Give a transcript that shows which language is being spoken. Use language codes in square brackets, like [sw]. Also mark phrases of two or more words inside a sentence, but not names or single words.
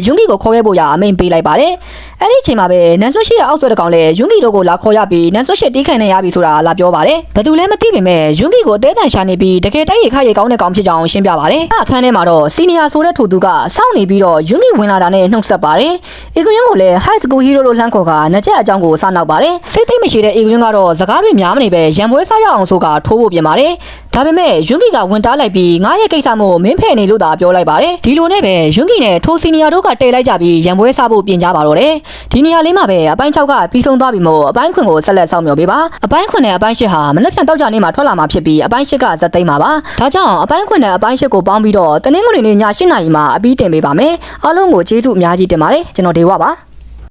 [my] ယွန်းကီကိုခေါ်ခဲ့ဖို့ရအမိန်ပေးလိုက်ပါတယ်အဲ့ဒီချိန်မှာပဲနန်ဆွန်ရှိရဲ့အောက်ဆွဲတဲ့ကောင်လည်းယွန်းကီတို့ကိုလာခေါ်ရပြီးနန်ဆွန်ရှိတီးခံနေရပြီဆိုတာလာပြောပါတယ်ဘယ်သူလဲမသိပေမဲ့ယွန်းကီကိုအသေးတန်ရှာနေပြီးတကယ်တိုက်ရိုက်ခရိုက်ကော င်းတဲ့ကောင်ဖြစ်ကြောင်းရှင်းပြပါတယ်အခန်းထဲမှာတော့စီနီယာဆိုတဲ့ထိုသူကစောင့်နေပြီးတော့ယွန်းကီဝင်လာတာနဲ့နှုတ်ဆက်ပါတယ်ဧကယွန်းကိုလည်း [en] high school hero [my] လို့လှမ်းခေါ်ကနှစ် ချက်အကြောင်းကိုစနောက်ပါတယ်စိတ်သိမ့်မရှိတဲ့ဧကယွန်းကတော့စကားတွေများမနေပဲရံပွဲစားရအောင်ဆိုကထိုးဖို့ပြင်ပါတယ်ဒါပေမဲ့ယွန်းကီကဝင်တားလိုက်ပြီးငါရဲ့ကိစ္စမို့မင်းဖယ်နေလို့သာပြောလိုက်ပါတယ်ဒီလိုနဲ့ပဲယွန်းကီနဲ့ထိုစီနီယာတို့ကတဲလိုက်ကြပြီးရံပွဲစားဖို့ပြင်ကြပါတော့တယ်ဒီနေရာလေးမှာပဲအပိုင်း6ကပြီးဆုံးသွားပြီမို့အပိုင်း9ကိုဆက်လက်ဆောင်မျှော်ပေးပါအပိုင်း9နဲ့အပိုင်း10ဟာမနက်ဖြန်တောက်ကြနေ့မှာထွက်လာမှာဖြစ်ပြီးအပိုင်း10ကဇက်သိမ်းပါပါဒါကြောင့်အပိုင်း9နဲ့အပိုင်း10ကိုပေါင်းပြီးတော့တနင်္ဂနွေနေ့ည8:00နာရီမှာအပြီးတင်ပေးပါမယ်အားလုံးကိုကျေးဇူးအများကြီးတင်ပါတယ်ကျွန်တော်ဒေဝပါ